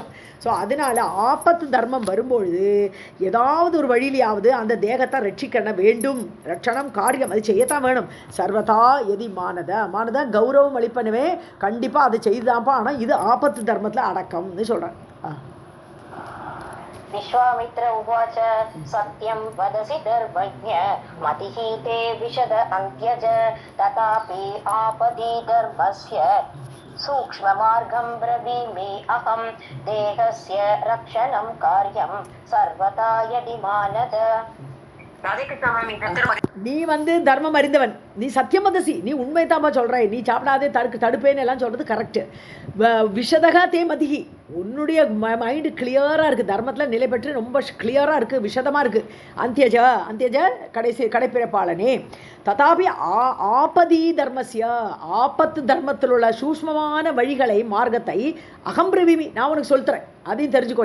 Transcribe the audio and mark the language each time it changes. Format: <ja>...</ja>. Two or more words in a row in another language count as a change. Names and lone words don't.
<ta>ஸோ அதனால் ஆபத்து தர்மம் வரும்பொழுது ஏதாவது ஒரு வழியிலையாவது அந்த தேகத்தை ரட்சிக்க வேண்டும். ரட்சணம் காரியம், அது செய்யத்தான் வேணும்.</ta> <sa>सर्वदा यदि मानद</sa> <ta>கௌரவம் அளிப்பனவே கண்டிப்பாக அதை செய்துதான்ப்பா. ஆனால் இது ஆபத்து தர்மத்தில் அடக்கம்னு சொல்கிறேன்.</ta> <sa>विश्वामित्र उवाच सत्यं वदसि धर्मज्ञ मतिः ते विशद अन्त्यज तथापि आपदि धर्मस्य सूक्ष्ममार्गं ब्रवीमि अहं देहस्य रक्षणं कार्यं सर्वदा यदि मानद</sa> <ta>நீ வந்து தர்மம் அறிந்தவன், நீ சத்தியமதசி, நீ உண்மை தாம்பா சொல்கிறாய், நீ சாப்பிடாதே தடுப்பேன்னு எல்லாம் சொல்கிறது கரெக்டு.</ta> <sa>विशदः ते मतिः,</sa> <ta>உன்னுடைய மைண்டு கிளியராக இருக்குது, தர்மத்தில் நிலை பெற்று ரொம்ப கிளியராக இருக்குது, விஷதமாக இருக்குது. அந்தியஜ கடைப்பிறப்பாளனே</ta> <sa>तथापि आपदि धर्मस्य,</sa> <ta>ஆபத்து தர்மத்தில் உள்ள சூஷ்மமான வழிகளை மார்க்கத்தை அகம்பிரவிமி நான் உனக்கு சொல்கிறேன், அதையும் தெரிஞ்சுக்கோ.</ta>